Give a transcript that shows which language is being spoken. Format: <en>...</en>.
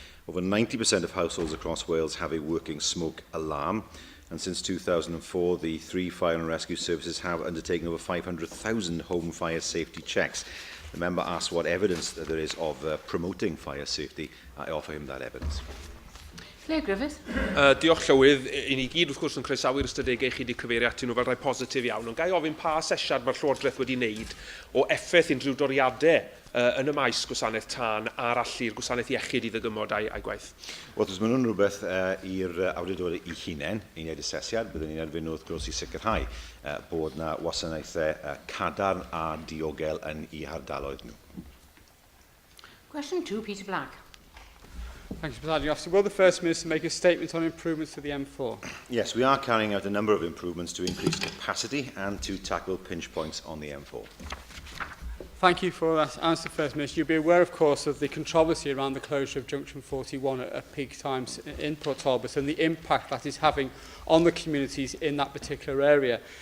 <en>Over 90% of households across Wales have a working smoke alarm, and since 2004, the three fire and rescue services have undertaken over 500,000 home fire safety checks. The member asked what evidence there is of promoting fire safety. I offer him that evidence.</en> <cy>Lle Griffith. Diolch Llywydd. I ni gyd wrth gwrs yn croesawu'r ystadegau chi wedi cyfeirio atyn nhw fel rhai positif iawn, ond gai ofyn pa asesiad mae'r Llywodraeth wedi wneud o effaith unrhyw doriadau yn y maes gwasanaeth tân a'r allu'r gwasanaeth iechyd i ddygymod a'i gwaith? Wel, mae nhw'n rhywbeth i'r awdurdodau i hunain i wneud asesiad. Byddwn ni'n erbyn wrth gwrs i sicrhau bod na wasanaethau cadarn a diogel yn eu hardaloedd nhw.</cy> <en>Question 2, Peter Black. Thank you, Presiding Officer. Will the First Minister make a statement on improvements to the M4? Yes, we are carrying out a number of improvements to increase capacity and to tackle pinch points on the M4. Thank you for that answer, First Minister. You'll be aware, of course, of the controversy around the closure of Junction 41 at peak times in Port Talbot and the impact that is having on the communities in that particular area.</en>